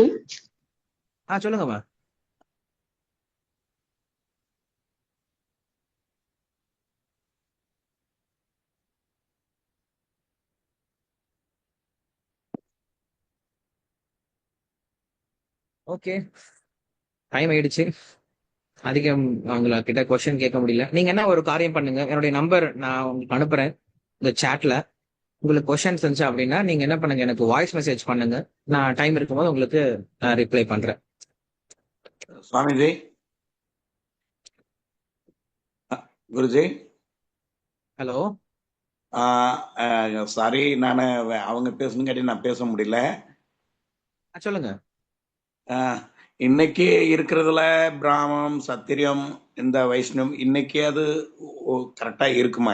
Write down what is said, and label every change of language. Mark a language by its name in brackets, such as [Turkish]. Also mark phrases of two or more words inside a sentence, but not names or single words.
[Tamil] சொல்லுங்கம்மா. ஓகே, டைம் ஆயிடுச்சு. அதிகம் அவங்கள கிட்ட கொஸ்டின் கேட்க முடியல. நீங்க என்ன ஒரு காரியம் பண்ணுங்க, என்னுடைய நம்பர் நான் உங்களுக்கு அனுப்புறேன் இந்த சாட்ல. உங்களுக்கு கொஸ்டின்ஸ் இருந்துச்சு அப்படின்னா நீங்க என்ன பண்ணுங்க, எனக்கு [English] voice message [Tamil] பண்ணுங்க. நான் டைம் இருக்கும்போது உங்களுக்கு ரிப்ளை பண்றேன். [Hindi] स्वामी जी, गुरु जी, [Tamil] ஹலோ. சாரி, நான் அவங்க பேசணுங்காட்டி நான் பேச முடியல. சொல்லுங்க. இன்னைக்கு இருக்கிறதுல பிராமணம், சத்திரியம், இந்த வைஷ்ணவம் இன்னைக்கு அது கரெக்டா இருக்குமா?